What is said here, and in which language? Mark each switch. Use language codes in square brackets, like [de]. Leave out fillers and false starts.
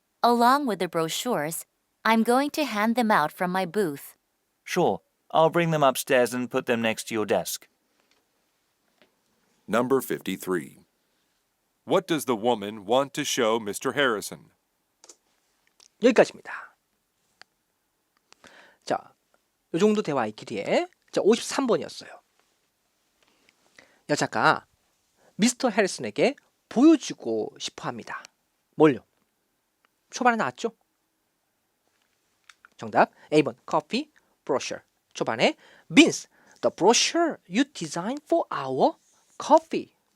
[en] Along with the brochures, I'm going to hand them out from my booth. Sure, I'll bring them upstairs and put them next to your desk. Number 53. What does the woman want to show Mr. Harrison? [ko] 여기까지입니다. 자, 요 정도 대화 있기에 자, 53번이었어요. 여자가 미스터 해리슨에게 보여주고 싶어 합니다. 뭘요? 초반에 나왔죠? 정답 A번 [en] coffee brochure. 초반에 Vince, the brochure you designed for our coffee.